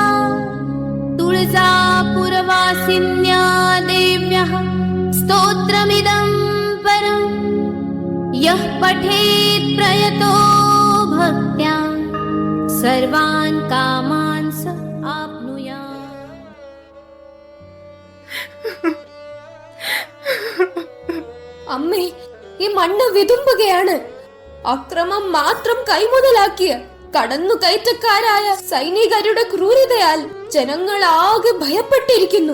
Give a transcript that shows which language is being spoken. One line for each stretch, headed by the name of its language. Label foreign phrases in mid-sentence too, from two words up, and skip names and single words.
Sanskrit: तुळजापुरवासिन्या देव्यः स्तोत्रमिदं परं यः पठेत् प्रयतो भक्त्या सर्वान् कामान् स आप्नुयात्.
Malayalam: അമ്മേ, ഈ മണ്ണ് വിതുമ്പുകയാണ്. അക്രമം മാത്രം കൈമുതലാക്കിയ കടന്നുകയറ്റക്കാരായ സൈനികരുടെ ക്രൂരതയാൽ ജനങ്ങൾ ആകെ ഭയപ്പെട്ടിരിക്കുന്നു.